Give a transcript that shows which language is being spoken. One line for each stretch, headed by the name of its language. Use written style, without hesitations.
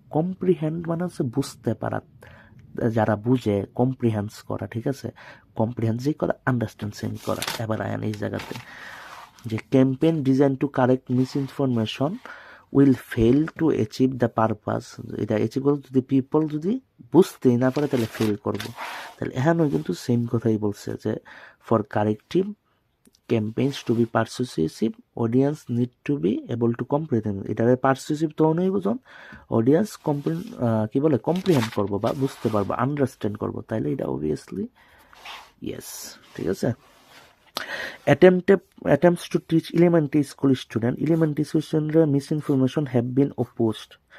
Bangla: Comprehend মানে হচ্ছে বুঝতে পারা, যারা বুঝে কম্প্রিহেন্স করা, ঠিক আছে, কম্প্রিহেন্সিভ করা, আন্ডারস্ট্যান্ডিং করা। এবার আয়ান এই জায়গাতে যে
English: campaign design to correct misinformation will fail to achieve the purpose,
Bangla: এটা অ্যাচিভ করতে যদি পিপল যদি বুঝতেই না পারে তাহলে ফেল করবো। তাহলে এখানেও কিন্তু সেম কথাই বলছে যে
English: For corrective campaigns to be persuasive, audience need to be able to comprehend.
Bangla: এটারে পারসুসিভ তো নয় বুঝুন, অডিয়েন্স কি বলে কম্প্রিহেন্ড করবো বা বুঝতে পারবো, আন্ডারস্ট্যান্ড করবো, তাইলে এটা অবভিয়াসলি ইয়েস, ঠিক আছে।
English: attempts to teach elementary school student misinformation have been opposed.